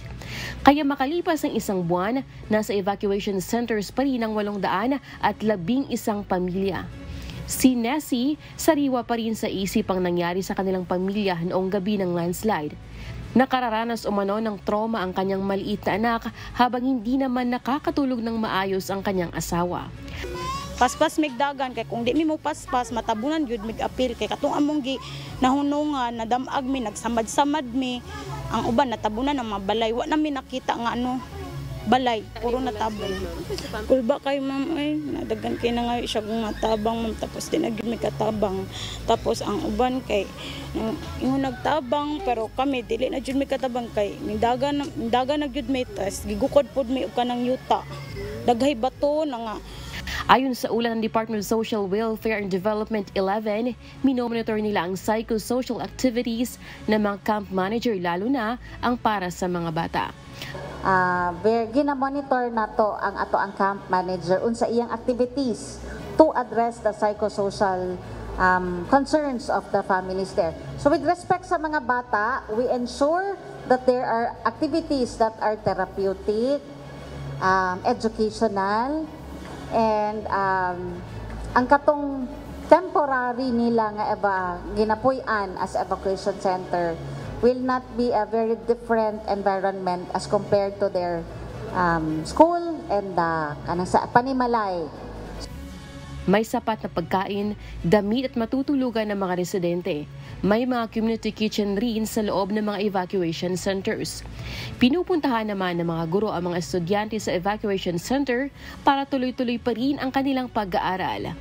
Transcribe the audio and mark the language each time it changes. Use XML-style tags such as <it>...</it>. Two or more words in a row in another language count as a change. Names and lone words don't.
<tl>Kaya makalipas ang isang buwan, nasa</tl> <en>evacuation centers</en> <tl>pa rin ang 800 at 11 pamilya. Si Nessie, sariwa pa rin sa isip ang nangyari sa kanilang pamilya noong gabi ng landslide. Nakararanas umano ng trauma ang kanyang maliit na anak habang hindi naman nakakatulog ng maayos ang kanyang asawa.</tl> <ceb>Paspas migdagan kay kung di mi mo paspas matabunan gyud mig-apil kay katong among gi nahunungan nadamag mi nagsamad-samad mi ang uban natabunan ng mga balay wa na mi nakita nga balay puro natabang. Kulba kay ma'am ay nadagan kay na nga siya kung matabang ma'am tapos din gyud mi katabang tapos ang uban kay ingon nagtabang pero kami dili na gyud mi katabang kay dagan na gyud mi tas gigukod pod mi og kanang yuta daghay bato na nga.</ceb> <tl>Ayon sa ulat ng Department of Social Welfare and Development 11, minomonitor nila ang</tl> <en>psychosocial activities</en> <tl>ng mga</tl> <en>camp manager</en> <tl>lalo na ang para sa mga bata.</tl> <ceb>Ginamonitor na to ang</ceb> <en>camp manager</en> <ceb>unsa iyang</ceb> <en>activities to address the psychosocial concerns of the families there. So with respect</en> <ceb>sa mga bata,</ceb> <en>we ensure that there are activities that are therapeutic, educational, and</en> <ceb>ang katong temporary nila nga ginapuy-an</ceb> <en>as evacuation center will not be a very different environment as compared to their school and</en> <ceb>sa Panimalay.</ceb> <tl>May sapat na pagkain, damit at matutulugan ng mga residente. May mga</tl> <en>community kitchen</en> <tl>rin sa loob ng mga</tl> <en>evacuation centers.</en> <tl>Pinupuntahan naman ng mga guro ang mga estudyante sa</tl> <en>evacuation center</en> <tl>para tuloy-tuloy pa rin ang kanilang pag-aaral.</tl>